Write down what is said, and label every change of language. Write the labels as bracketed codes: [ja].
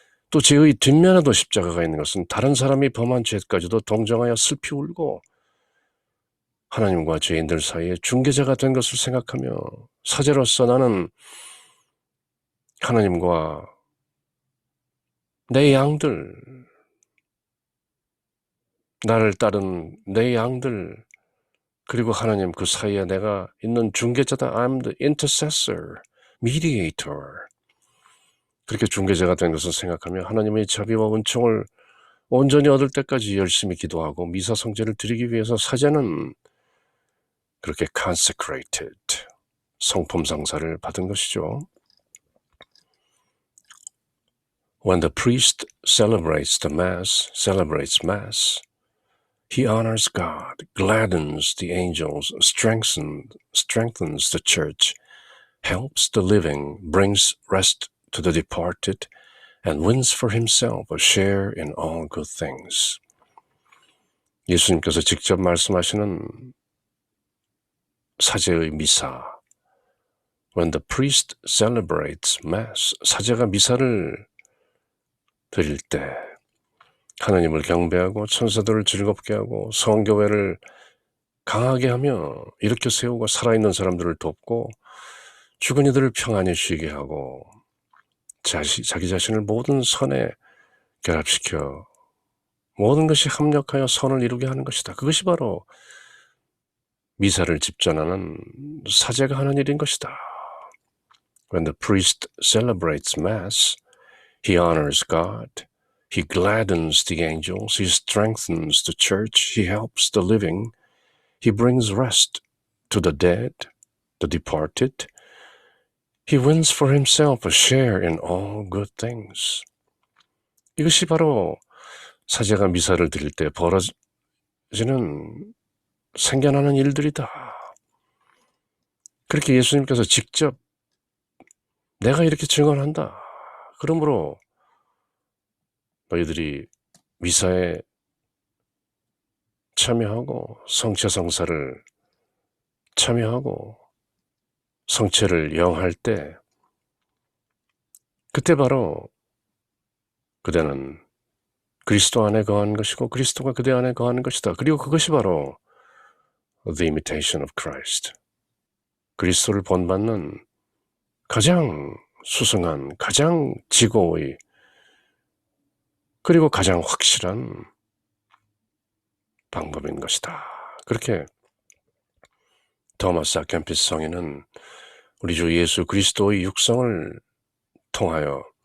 [ko] 또 죄의 뒷면에도 십자가가 있는 것은 다른 사람이 범한 죄까지도 동정하여 슬피 울고 하나님과 죄인들 사이에 중개자가 된 것을 생각하며 사제로서 나는 하나님과 내 양들, 나를 따른 내 양들, 그리고 하나님 그 사이에 내가 있는 중개자다. [en] I'm the intercessor, mediator. [ko] 그렇게 중개자가 된 것을 생각하며 하나님의 자비와 은총을 온전히 얻을 때까지 열심히 기도하고 미사 성제를 드리기 위해서 사제는 그렇게 consecrated, 성품 상사를 받은 것이죠. [en] When the priest celebrates Mass, he honors God, gladdens the angels, strengthens the church, helps the living, brings rest to the departed, and wins for himself a share in all good things. [ko] 예수님께서 직접 말씀하시는 사제의 미사, [en] When the priest celebrates Mass, [ko] 사제가 미사를 드릴 때 하나님을 경배하고 천사들을 즐겁게 하고 성교회를 강하게 하며 일으켜 세우고 살아있는 사람들을 돕고 죽은 이들을 평안히 쉬게 하고 자기 자신을 모든 선에 결합시켜 모든 것이 합력하여 선을 이루게 하는 것이다. 그것이 바로 미사를 집전하는 사제가 하는 일인 것이다. [en] When the priest celebrates Mass, he honors God, he gladdens the angels, he strengthens the church, he helps the living, He brings rest to the dead, the departed. He wins for himself a share in all good things. [ko] 이것이 바로 사제가 미사를 드릴 때 벌어지는 생겨나는 일들이다. 그렇게 예수님께서 직접 내가 이렇게 증언한다. 그러므로 너희들이 미사에 참여하고 성체성사를 참여하고 성체를 영할 때 그때 바로 그대는 그리스도 안에 거하는 것이고 그리스도가 그대 안에 거하는 것이다. 그리고 그것이 바로 [en] The imitation of Christ. [ko] 그리스도를 본받는 가장 수승한, 가장 지고의 그리고 가장 확실한 방법인 것이다. 그렇게 토마스 아켐피스 성인은 우리 주 예수 그리스도의 육성을 통하여